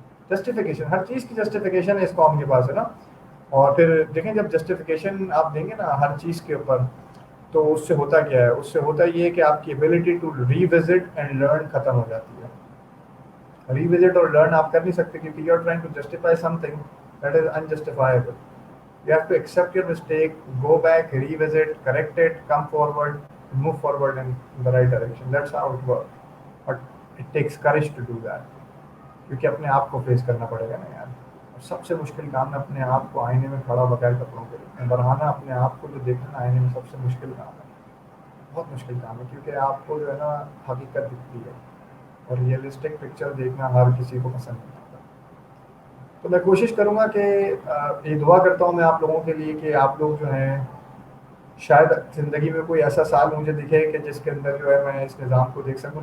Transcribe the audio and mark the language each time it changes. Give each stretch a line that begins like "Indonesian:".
Urdu: Justification, ہر چیز کی justification ہے اس قوم کے پاس, ہے نا. اور پھر دیکھیں جب جسٹیفیکیشن آپ دیں گے نا ہر چیز کے اوپر, تو اس سے ہوتا کیا ہے, اس سے ہوتا یہ ہے کہ آپ کی
English: ability to revisit and learn
Urdu: ختم ہو جاتی ہے.
English: revisit اور learn
Urdu: آپ کر نہیں سکتے کیونکہ
English: You are trying to justify something that is unjustifiable. You have to accept your mistake, go back, revisit, correct it, come forward, move forward in the right direction. That's how it works. But it takes courage to do that.
Urdu: کیونکہ اپنے آپ کو face کرنا پڑے گا نا یار. اور سب سے مشکل کام ہے اپنے آپ کو آئینے میں کھڑا بغیر کپڑوں کے برہانا, اپنے آپ کو جو دیکھنا آئینے میں سب سے مشکل کام ہے, بہت مشکل کام ہے. کیونکہ آپ کو جو ہے نا حقیقت دکھتی ہے, اور ریئلسٹک پکچر دیکھنا ہر کسی کو پسند نہیں آتا. تو میں کوشش کروں گا کہ یہ دعا کرتا ہوں میں آپ لوگوں کے لیے کہ آپ لوگ جو ہیں شاید زندگی میں کوئی ایسا سال مجھے دکھے کہ جس کے اندر جو ہے میں اس نظام کو دیکھ سکوں.